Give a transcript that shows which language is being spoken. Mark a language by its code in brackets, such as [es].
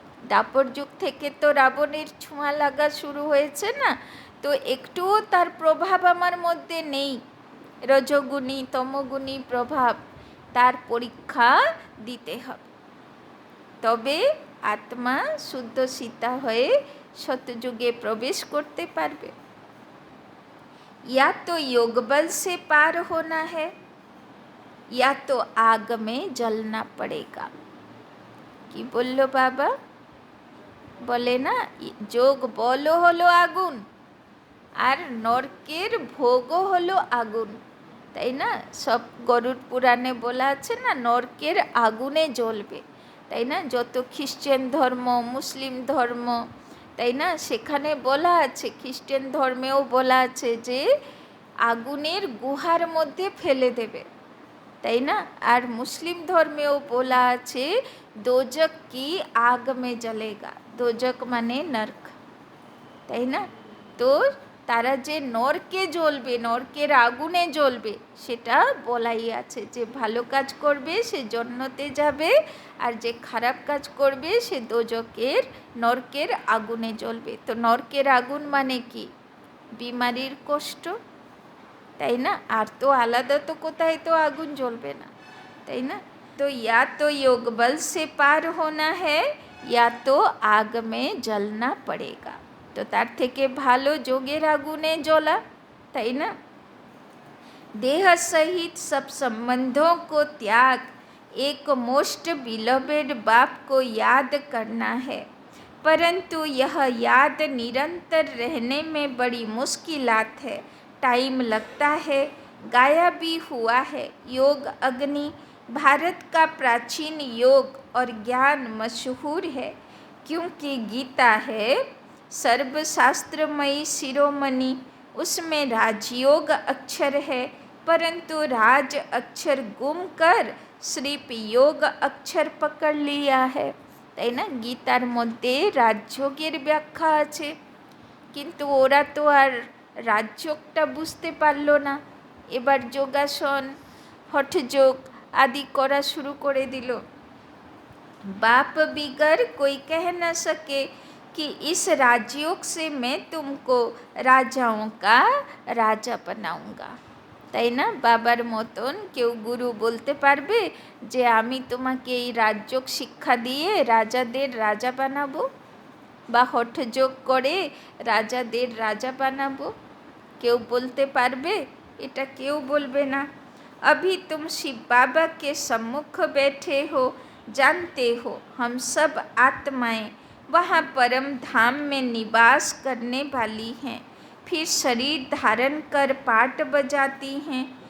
[bn] দাপর যুগ থেকে তো রাবণের ছোঁয়া লাগা শুরু হয়েছে না, তো একটুও তার প্রভাব আমার মধ্যে নেই। রজগুণী তমগুণী প্রভাব, তার পরীক্ষা দিতে হবে, তবে আত্মা শুদ্ধ সীতা হয়ে সত্যযুগে প্রবেশ করতে পারবে। [hi] या तो योग बल से पार होना है या तो आग में जलना पड़ेगा। [bn] কি বললো বাবা? বলে না যোগ বলও হলো আগুন আর নরকের ভোগও হলো আগুন, তাই না? সব গরুড় পুরাণে বলা আছে না, নরকের আগুনে জ্বলবে, তাই না? যত খ্রিস্টান ধর্ম মুসলিম ধর্ম, তাই না, সেখানে বলা আছে, খ্রিস্টান ধর্মেও বলা আছে যে আগুনের গুহার মধ্যে ফেলে দেবে, তাই না? আর মুসলিম ধর্মেও বলা আছে [hi] দোজক কি আগ মে জ্বলেগা, [bn] দোজক মানে নরক, তাই না? তো তারা যে নরকে জ্বলবে, নরকের আগুনে জ্বলবে, সেটা বলাই আছে যে ভালো কাজ করবে সে জান্নাতে যাবে, আর যে খারাপ কাজ করবে সে দোজকের নরকের আগুনে জ্বলবে। তো নরকের আগুন মানে কি? বিমারির কষ্ট, তাই না? আর তো আলাদা তো কোথায় তো আগুন জ্বলবে না, তাই না? [hi] তো या तो योग बल से पार होना है या तो आग में जलना पड़ेगा। [bn] তো তার থেকে ভালো যোগের আগুনে জ্বলা, তাই না? [hi] देह सहित सब संबंधों को त्याग एक मोस्ट बिलोवेड बाप को याद करना है, परंतु यह याद निरंतर रहने में बड़ी मुश्किलात है, टाइम लगता है। गाया भी हुआ है योग अग्नि भारत का प्राचीन योग और ज्ञान मशहूर है, क्योंकि गीता है सर्वशास्त्रमयी शिरोमणि, उसमें राजयोग अक्षर है, परंतु राज अक्षर गुम कर सिर्फ योग अक्षर पकड़ लिया है, [bn] তাই না? গীতার মধ্যে রাজযোগের ব্যাখ্যা আছে, কিন্তু ওরা তো আর রাজযোগটা বুঝতে পারলো না। এবার যোগাসন হঠযোগ आदि करा शुरू करे दिलो। [hi] बाप बिगर कोई कह न सके कि इस राजयोग से मैं तुमको राजाओं का राजा बनाऊंगा, [bn] তাই না? বাবার মতন কেউ গুরু বলতে পারবে যে আমি তোমাকে এই রাজযোগ শিক্ষা দিয়ে রাজাদের রাজা বানাবো, বা হঠযোগ করে রাজাদের রাজা বানাবো? কেউ বলতে পারবে? এটা কেউ বলবে না। [hi] अभी तुम शिव बाबा के सम्मुख बैठे हो, जानते हो हम सब आत्माएं वहाँ परम धाम में निवास करने वाली हैं, फिर शरीर धारण कर पाट बजाती हैं।